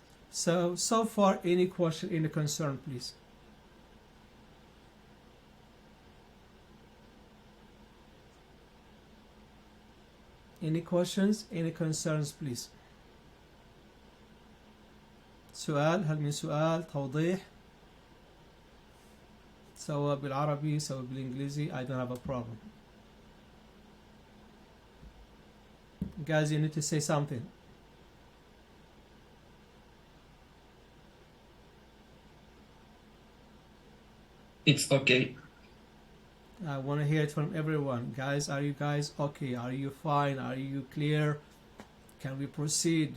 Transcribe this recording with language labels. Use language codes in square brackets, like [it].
[en] So far, any question, any concern, please? Any questions, any concerns, please? [ar] سؤال، هل من سؤال، توضيح، سواء بالعربي سواء بالإنجليزي. [en] I don't have a problem. Guys, you need to say something. It's okay. I want to hear it from everyone. Guys, are you guys okay? Are you fine? Are you clear? Can we proceed?